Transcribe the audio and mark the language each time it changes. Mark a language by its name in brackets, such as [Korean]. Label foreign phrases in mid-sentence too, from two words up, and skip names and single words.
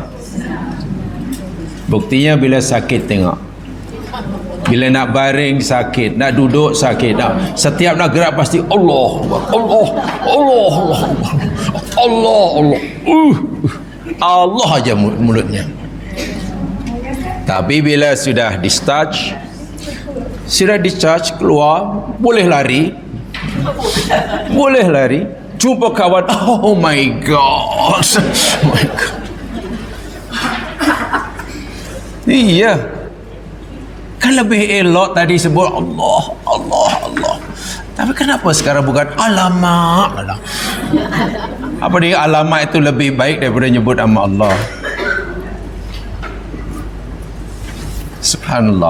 [Malay] Buktinya bila sakit tengok, bila nak baring sakit, nak duduk sakit, setiap nak gerak pasti Allah, Allah, Allah, Allah, Allah, Allah, Allah aja mulutnya. Tapi bila sudah discharge, keluar, boleh lari, jumpa kawan, [English] oh my God, oh my God. [Malay] Iya, kan lebih elok tadi sebut Allah, Allah, Allah. Tapi kenapa sekarang bukan alamak? Apa dia alamak itu lebih baik daripada nyebut nama Allah? Subhanallah.